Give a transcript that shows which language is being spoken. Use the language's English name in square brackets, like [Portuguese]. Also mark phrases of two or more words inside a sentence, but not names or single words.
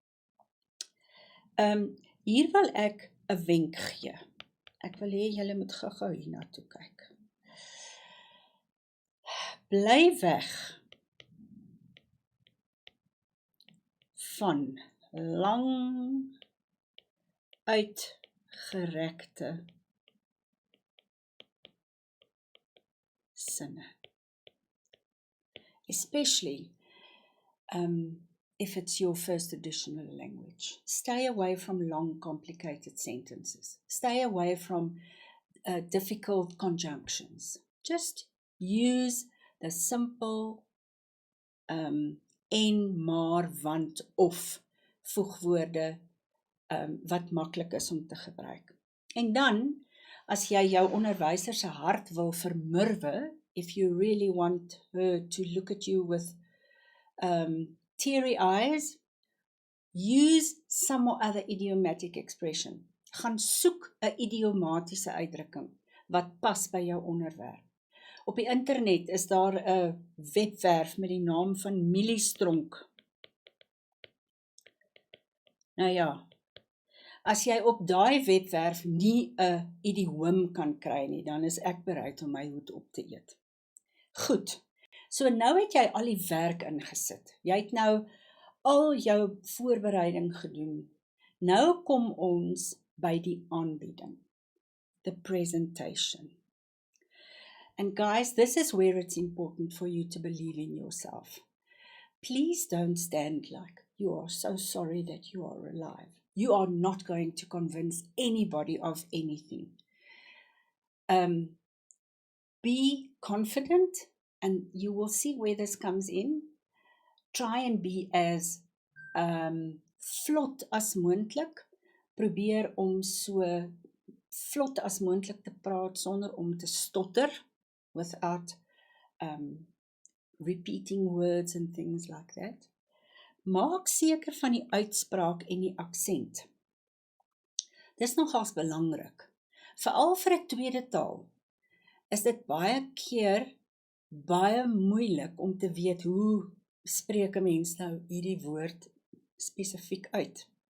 [Afrikaans] Hier wil ek 'n wenk gee. Ek wil hê julle moet gou-gou hiernatoe kyk. Bly weg van lang uitgerekte sinne. [English] Especially if it's your first additional language. Stay away from long, complicated sentences. Stay away from difficult conjunctions. Just use the simple [Afrikaans] en, maar, want, of voegwoorde wat maklik is om te gebruik. En dan, As jy jou onderwyser se hart wil vermurwe, [English] if you really want her to look at you with teary eyes, use some or other idiomatic expression. [Afrikaans] Gaan soek 'n idiomatiese uitdrukking wat pas by jou onderwerp. Op die internet is daar 'n webwerf met die naam van Mieliestronk. Nou ja, as jy op daai webwerf nie 'n idioom kan kry nie, dan is ek bereid om my hoed op te eet. Goed, so nou het jy al die werk ingesit. Jy het nou al jou voorbereiding gedoen. Nou kom ons by die aanbieding, [English] the presentation. And guys, this is where it's important for you to believe in yourself. Please don't stand like you are so sorry that you are alive. You are not going to convince anybody of anything. Be confident, and you will see where this comes in. Try and be as [Afrikaans] vlot as moontlik. Probeer om so vlot as moontlik te praat sonder om te stotter, [English] without repeating words and things like that. [Afrikaans] Maak seker van die uitspraak en die aksent. Dis nogals belangrik. Veral vir 'n tweede taal is dit baie keer baie moeilik om te weet hoe spreek 'n mens nou hierdie woord spesifiek uit.